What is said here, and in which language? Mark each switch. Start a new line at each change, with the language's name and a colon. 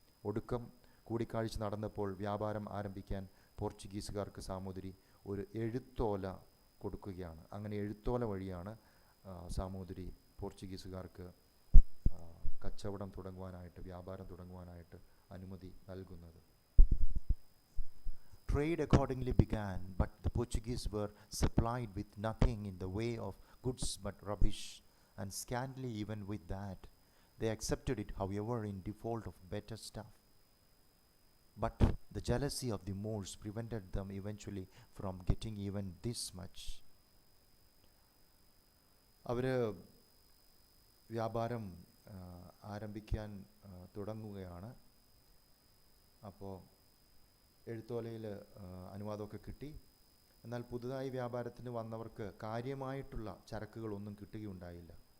Malayalam: ഒടുക്കം കൂടിക്കാഴ്ച നടന്നപ്പോൾ വ്യാപാരം ആരംഭിക്കാൻ പോർച്ചുഗീസുകാർക്ക് സാമുദ്രി ഒരു എഴുത്തോല കൊടുക്കുകയാണ്. അങ്ങനെ എഴുത്തോല വഴിയാണ് സാമുദ്രി പോർച്ചുഗീസുകാർക്ക് കച്ചവടം തുടങ്ങുവാനായിട്ട്, വ്യാപാരം തുടങ്ങുവാനായിട്ട് അനുമതി നൽകുന്നത്.
English: Trade accordingly began, but the Portuguese were supplied with nothing in the way of goods but rubbish, and scantily even with that. They accepted it, however, in default of better stuff. But the jealousy of the Moors prevented them eventually from getting even this much.
Malayalam: അവർ വ്യാപാരം ആരംഭിക്കാൻ തുടങ്ങുകയാണ്. അപ്പോൾ എഴുത്തോലയിൽ അനുവാദമൊക്കെ കിട്ടി. എന്നാൽ പുതുതായി വ്യാപാരത്തിന് വന്നവർക്ക് കാര്യമായിട്ടുള്ള ചരക്കുകളൊന്നും കിട്ടുകയുണ്ടായില്ല.